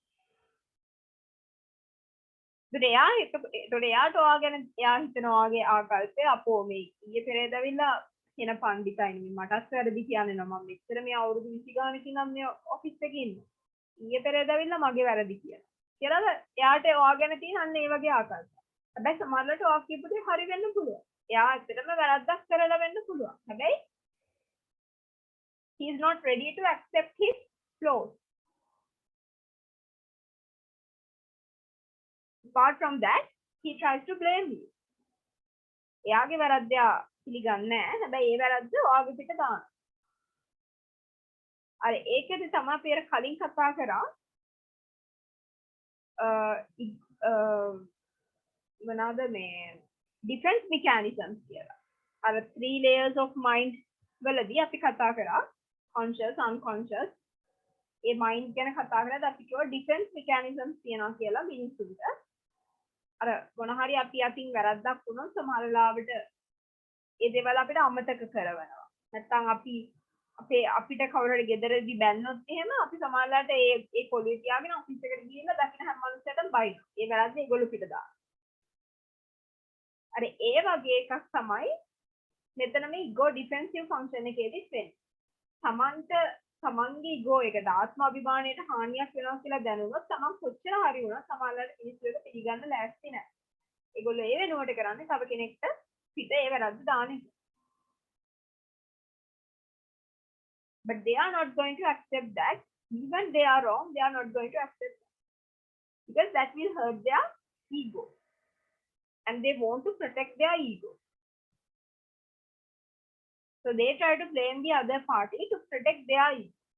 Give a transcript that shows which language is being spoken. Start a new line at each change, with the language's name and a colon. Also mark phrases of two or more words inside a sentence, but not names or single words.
Sinhala: එයාට ඔයා ගැන එයා හිතනවා වගේ ආකල්පය අපෝ මේ ඊයේ පෙරේද ඇවිල්ලා කියන පණ්ඩිතයිනේ මටත් වැරදි කියන්නේ නෝ මම මෙච්චර මේ අවුරුදු 20 ගානකින් නම් මේ ඔෆිස් එකේ ඉන්නේ. ඊයේ පෙරේද ඇවිල්ලා මගේ වැරදි කියනවා. කියලා එයාට ඔයා ගැන තියෙන අන්න ඒ වගේ ආකල්ප. හැබැයි සමහරවිට ඔයා කියපු දේ හරි වෙන්න පුළුවන්. එයා ඇත්තටම වැරද්දක් කරලා වෙන්න පුළුවන්.
English: හැබැයි he is not ready to accept his flaws. Apart from that, he tries to blame you.
Sinhala: එයාගේ වැරද්ද පිළිගන්නේ නැහැ. හැබැයි ඒ වැරද්ද ඔයාගේ පිට දානවා. අර ඒකෙදි තමයි අපි කලින් කතා කරා මොනවාද මේ
English: defense mechanisms
Sinhala: කියලා. අර
English: 3 layers of mind
Sinhala: වලදී අපි කතා කරා conscious unconscious ඒ mind ගැන කතා කරද්දී අපි කිව්වා
English: defense mechanisms
Sinhala: තියනවා කියලා මිනිස්සුන්ට. අර මොන හරි අපි අතින් වැරද්දක් වුණොත් සමහර වෙලාවට ඒ දේවල් අපිට අමතක කරවනවා. නැත්නම් අපිට කවුරු හරි ගෙදරදී බැන්නොත් එහෙම අපි සමහරලාට ඒ කොළුවේ තියාගෙන ඔෆිස් එකට ගිහිල්ලා දකින්න හැම මිනිස්සෙටම බයිනවා. ඒ වැරද්ද ඒගොල්ලෝ පිට දානවා. අර ඒ වගේ එකක් තමයි මෙතන මේ
English: ego defensive function
Sinhala: එකේදී වෙන්නේ. තමන්ගේ ego එකට ආත්ම අභිමානයට හානියක් වෙනවා කියලා දැනුනොත් තමන් කොච්චර හරි වුණත් සමහරවිට මිනිස්සු ඒක පිළිගන්න ලෑස්ති නැහැ. ඒගොල්ලෝ ඒ වෙනුවට කරන්නේ තව කෙනෙක්ට පිට ඒ වැරද්ද දාන එක.
English: But they are not going to accept that. Even they are wrong, they are not going to accept that. Because that will hurt their ego. And they want to protect their ego. So they try to blame the other party to protect their ego.